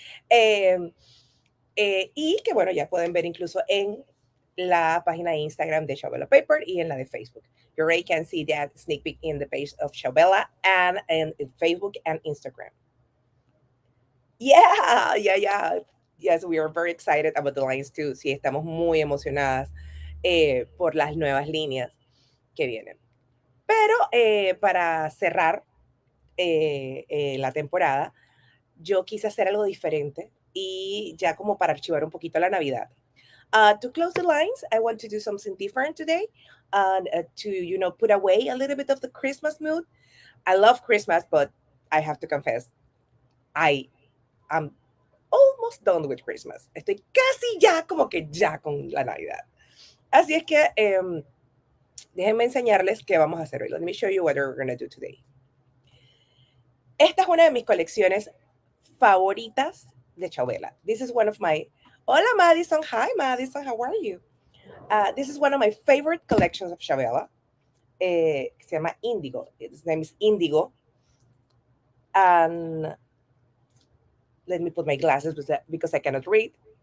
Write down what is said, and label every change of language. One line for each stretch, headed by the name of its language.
Spanish: Eh, y que bueno, ya pueden ver incluso en la página de Instagram de Ciao Bella Paper y en la de Facebook.
English: You already can see that sneak peek in the page of Ciao Bella and in Facebook and Instagram. Yeah. Yes, we are very excited about the lines too.
Spanish: Sí, estamos muy emocionadas por las nuevas líneas que vienen. Pero para cerrar la temporada, yo quise hacer algo diferente y ya como para archivar un poquito la Navidad.
English: To close the lines, I want to do something different today and to, put away a little bit of the Christmas mood. I love Christmas, but I have to confess, I am almost done with Christmas.
Spanish: Estoy casi ya como que ya con la Navidad. Así es que déjenme enseñarles qué vamos a hacer hoy.
English: Let me show you what we're going to do today.
Spanish: Esta es una de mis colecciones favoritas de Chabela.
English: This is one of my... Hola Madison, hi Madison, how are you? This is one of my favorite collections of Chabela.
Spanish: Se llama INDIGO.
English: Its name is INDIGO. And let me put my glasses because I cannot read.